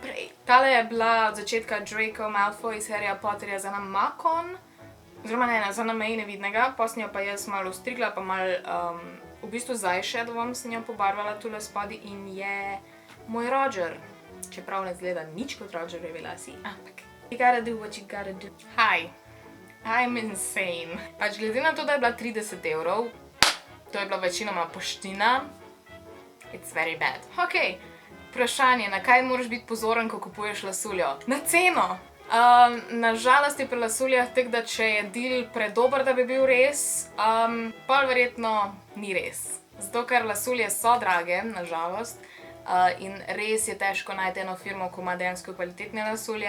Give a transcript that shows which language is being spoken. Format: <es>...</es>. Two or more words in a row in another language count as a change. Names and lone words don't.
<sl>Tale je bila od začetka Draco Malfoy iz Harryja Potterja za nam Makon. oziroma ne, za na meji nevidnega, posnjo pa jaz malo ostrigla, pa malo v bistvu z eyeshadovom sem jo pobarvala tule spodaj in je moj Roger. Čeprav ne zgleda nič kot Rogerjevi lasi, ampak</sl> <en>you gotta do what you gotta do. Hi, I'm insane.</en> <sl>Pač glede na to, da je bila 30 €, to je bila večinoma poština,</sl> <en>it's very bad.</en> <sl>Ok, vprašanje, na kaj moraš biti pozoren, ko kupuješ lasuljo? Na ceno! Nažalost je pri lasuljah tako, da če je deal predober, da bi bil res, pol verjetno ni res. Zato, ker lasulje so drage, nažalost, in res je težko najti eno firmo, ko ima dejansko kvalitetne lasulje.</sl>